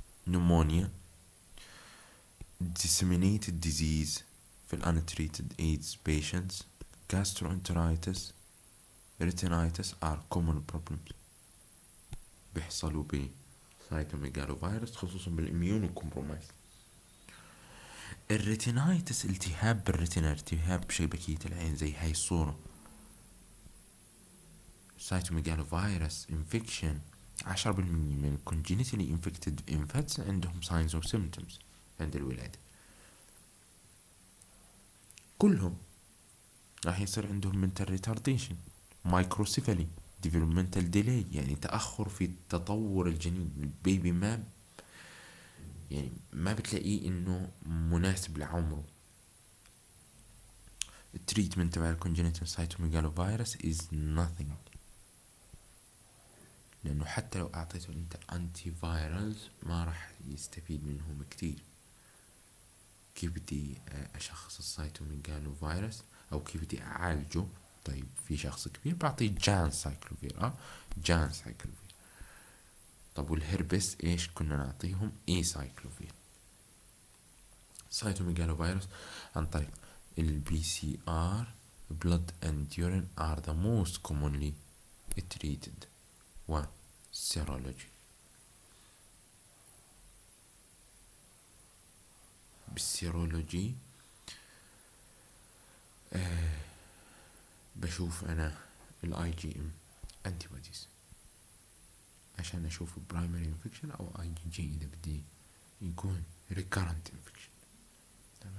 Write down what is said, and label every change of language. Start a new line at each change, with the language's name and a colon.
English: pneumonia, disseminated disease في ال untreated AIDS patients, gastroenteritis, retinitis are common problems
Arabic: بيحصلوا بالسايتوميجالوفيروس خصوصا بالإميونو كومبرومايز. الريتينايتس التهاب بالريتنا، التهاب بشبكية العين زي هاي الصورة. سايتوميجالوفيروس infection 10% من
English: congenitally infected infants
Arabic: عندهم
English: signs or symptoms
Arabic: عند الولادة، كلهم راح يصير عندهم mental retardation، microcephaly، developmental delay يعني تأخر في تطور الجنين. البيبي ما بتلاقيه انه مناسب لعمره. التريتمنت تبع الكونجنتال سايتوميجالوفيروس
English: is nothing،
Arabic: لانه حتى لو اعطيته انت انتي فايرالز ما راح يستفيد منهم كتير. كيف بدي اشخص السايتوميجالوفيروس او كيف بدي اعالجه؟ طيب في شخص كبير بعطيه جان سايكلوفير، جان سايكلوفير. طب والهربس ايش كنا نعطيهم؟ اي سايكلوفير. سايتوميجالوفيروس عن طريق البي سي ار
English: blood and urine are the most commonly treated
Arabic: و serology. بالسيرولوجي بشوف انا الاي جي ام antibodies عشان اشوف primary infection او اي جي اذا بدي يكون recurrent infection. تمام.